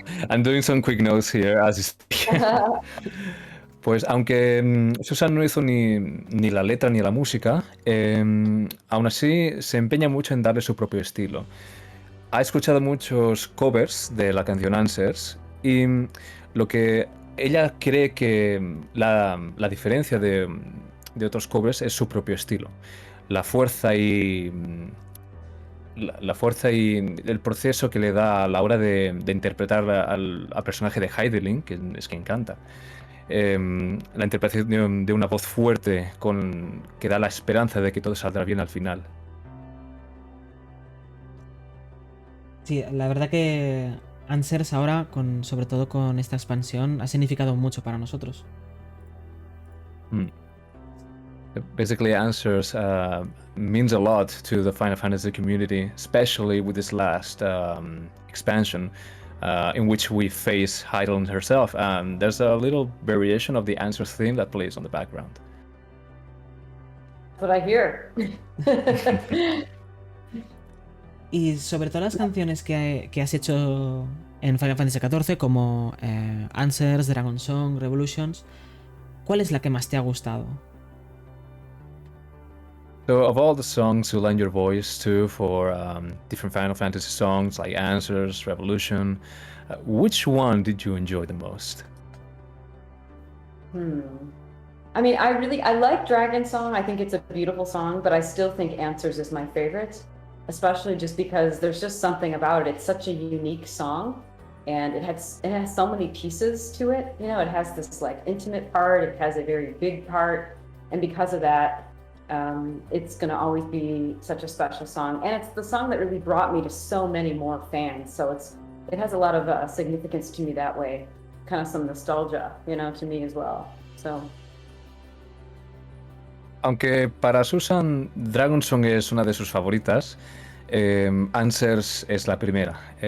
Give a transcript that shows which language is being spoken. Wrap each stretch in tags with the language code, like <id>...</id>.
<en>I'm doing some quick notes here as you speak.</en> <es>Pues aunque Susan no hizo ni la letra ni la música, aún así se empeña mucho en darle su propio estilo. Ha escuchado muchos covers de la canción Answers y lo que ella cree que la diferencia de otros covers es su propio estilo. La fuerza y el proceso que le da a la hora de interpretar al personaje de Heidelin, que es quien canta. La interpretación de una voz fuerte que da la esperanza de que todo saldrá bien al final. Sí, la verdad que Answers ahora, sobre todo con esta expansión, ha significado mucho para nosotros.</es> <en>Basically, Answers means a lot to the Final Fantasy community, especially with this last expansion, in which we face Heidelin herself. There's a little variation of the Answers theme that plays on the background. That's what I hear.</en> <es>Y sobre todas las canciones que has hecho en Final Fantasy XIV, como Answers, Dragon Song, Revolutions, ¿cuál es la que más te ha gustado?</es> <en>So, of all the songs you lend your voice to for different Final Fantasy songs like Answers, Revolution, which one did you enjoy the most? I mean, I like Dragon Song. I think it's a beautiful song, but I still think Answers is my favorite, especially just because there's just something about it. It's such a unique song, and it has so many pieces to it. It has this like intimate part, it has a very big part, and because of that, it's going to always be such a special song. And it's the song that really brought me to so many more fans. So it has a lot of significance to me that way. Kind of some nostalgia, to me as well. So.</en> <es>Aunque para Susan Dragon Song es una de sus favoritas, Answers es la primera.</es>